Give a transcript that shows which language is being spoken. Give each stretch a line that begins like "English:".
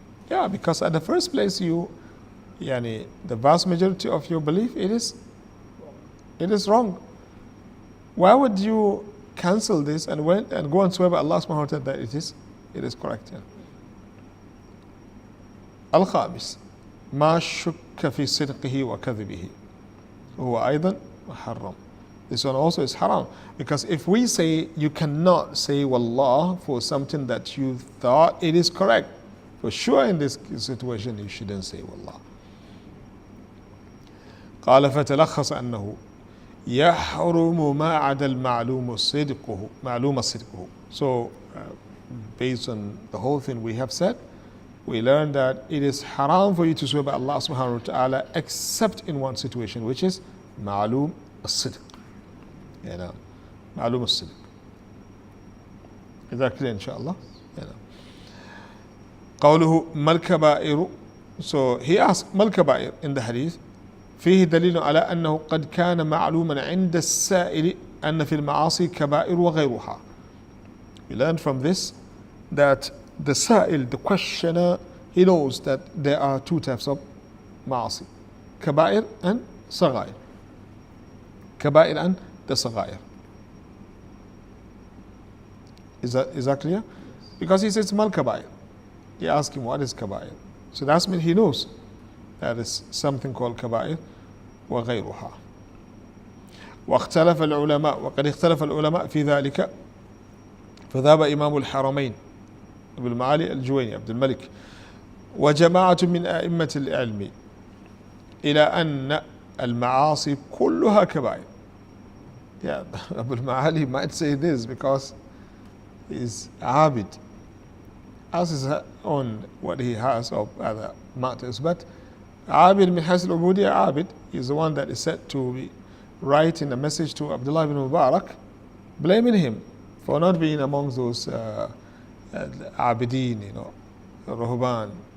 English: Yeah, because at the first place the vast majority of your belief it is wrong. Why would you cancel this and go and swear by Allah subhanahu wa ta'ala that it is correct?
Arabic: الخامس ما شك في صدقه وكذبه هو أيضا محرم.
English: This one also is haram, because if we say you cannot say wallah for something that you thought it is correct, For sure in this situation you shouldn't say wallah.
Arabic: قال فتلخص أنه يحرم ما عدا المعلوم صدقه.
English: So based on the whole thing we have said, we learned that it is haram for you to swear by Allah subhanahu wa ta'ala except in one situation, which is معلوم الصدق. You know, معلوم الصدق. Is that clear inshallah? You know.
Arabic: قوله ما الكبائر.
English: So he asked
Arabic: ما الكبائر
English: in the hadith.
Arabic: فيه دليل على أنه قد كان معلوما عند السائل أن في المعاصي كبائر وغيرها.
English: We learned from this that the sa'il, the questioner, he knows that there are two types of ma'asi. Kaba'ir and saghair. Kaba'ir and the saghair. Is that clear? Because he says mal kaba'ir. He asked him what is kaba'ir. So that's mean he knows that is something called kaba'ir wa ghayruha.
Arabic: واختلف العلماء وقد اختلف العلماء في ذلك فذهب إمام الحرمين أبو المعالي الجويني عبد الملك وجماعة من أئمة العلم إلى أن المعاصي كلها كبائر.
English: Yeah, Abu al-Ma'ali might say this because he's abid, as his own what he has of other matters. But abid min hasl ubudiyya, abid is the one that is said to be writing a message to Abdullah ibn Mubarak, blaming him for not being amongst those abidin, you know, ruhban.